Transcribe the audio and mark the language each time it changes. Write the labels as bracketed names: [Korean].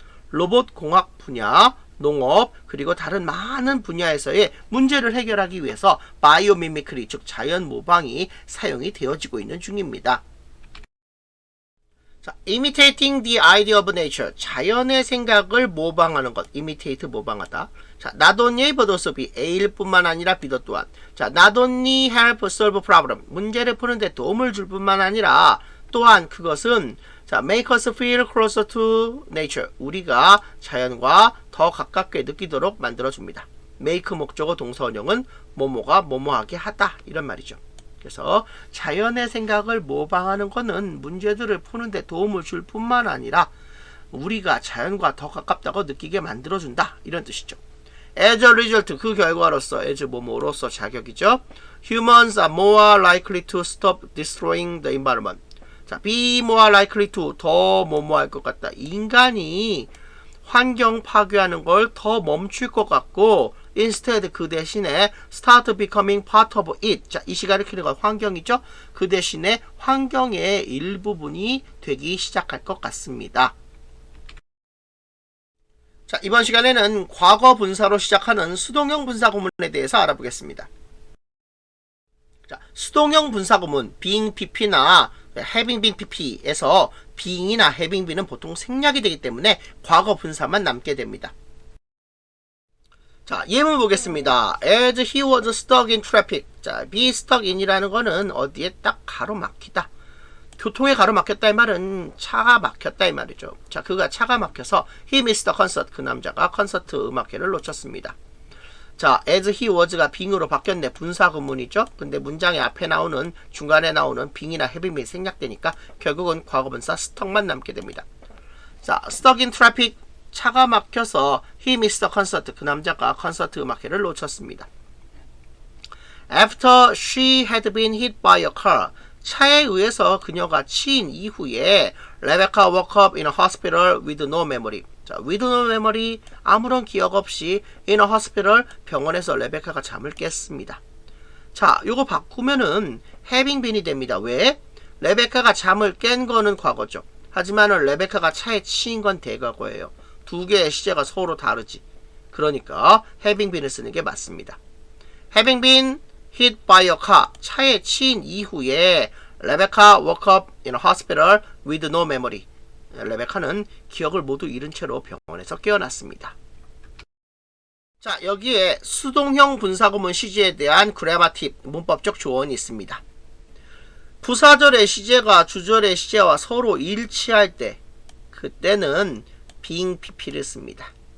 [Korean] 로봇 공학 분야, 농업, 그리고 다른 많은 분야에서의 문제를 해결하기 위해서 바이오미미크리, 즉 자연 모방이 사용이 되어지고 있는 중입니다. 자, [English] imitating the idea of nature, [Korean] 자연의 생각을 모방하는 것, imitate 모방하다. 자, [English] not only but also be, [Korean] A일 뿐만 아니라 B도 또한. 자, [English] not only help solve problem, [Korean] 문제를 푸는데 도움을 줄 뿐만 아니라 또한 그것은, 자, [English] make us feel closer to nature, [Korean] 우리가 자연과 더 가깝게 느끼도록 만들어줍니다. make 목적어 동사원형은 뭐뭐가 뭐뭐하게 하다, 이런 말이죠. 그래서 자연의 생각을 모방하는 것은 문제들을 푸는데 도움을 줄 뿐만 아니라 우리가 자연과 더 가깝다고 느끼게 만들어준다, 이런 뜻이죠. [English] as a result, [Korean] 그 결과로서, as 뭐뭐로서 자격이죠. [English] humans are more likely to stop destroying the environment. [Korean] 자, [English] be more likely to, [Korean] 더 뭐뭐할 것 같다. 인간이 환경 파괴하는 걸 더 멈출 것 같고, instead, 그 대신에 [English] start becoming part of it. [Korean] 자, 이 시간을 키는 건 환경이죠. 그 대신에 환경의 일부분이 되기 시작할 것 같습니다. 자, 이번 시간에는 과거 분사로 시작하는 수동형 분사 구문에 대해서 알아보겠습니다. 자, 수동형 분사 구문, being pp나 having been pp에서 being이나 having been은 보통 생략이 되기 때문에 과거 분사만 남게 됩니다. 자, 예문 보겠습니다. [English] As he was stuck in traffic. 자, be stuck in이라는 거는 [Korean] 어디에 딱 가로막히다. 교통에 가로막혔다 이 말은 차가 막혔다 이 말이죠. 자, 그가 차가 막혀서 [English] he missed the concert. [Korean] 그 남자가 콘서트 음악회를 놓쳤습니다. 자, as he was가 being으로 바뀌었네. 분사구문이죠. 근데 문장의 앞에 나오는 중간에 나오는 being이나 having이 생략되니까 결국은 과거분사 stuck만 남게 됩니다. [English] 자, stuck in traffic. [Korean] 차가 막혀서 [English] he missed the concert. [Korean] 그 남자가 콘서트 음악회를 놓쳤습니다. [English] After she had been hit by a car. [Korean] 차에 의해서 그녀가 치인 이후에 [English] Rebecca woke up in a hospital with no memory. [Korean] 자, [English] with no memory, [Korean] 아무런 기억 없이 [English] in a hospital, [Korean] 병원에서 레베카가 잠을 깼습니다. 자, 요거 바꾸면은 having been이 됩니다. 왜? 레베카가 잠을 깬 거는 과거죠. 하지만 레베카가 차에 치인 건 대과거예요. 두 개의 시제가 서로 다르지. 그러니까 having been을 쓰는 게 맞습니다. [English] Having been hit by a car. [Korean] 차에 치인 이후에 레베카 [English] woke up in a hospital with no memory. [Korean] 레베카는 기억을 모두 잃은 채로 병원에서 깨어났습니다. 자, 여기에 수동형 분사구문 시제에 대한 그래마 팁, 문법적 조언이 있습니다. 부사절의 시제가 주절의 시제와 서로 일치할 때, 그때는 being pp를 씁니다.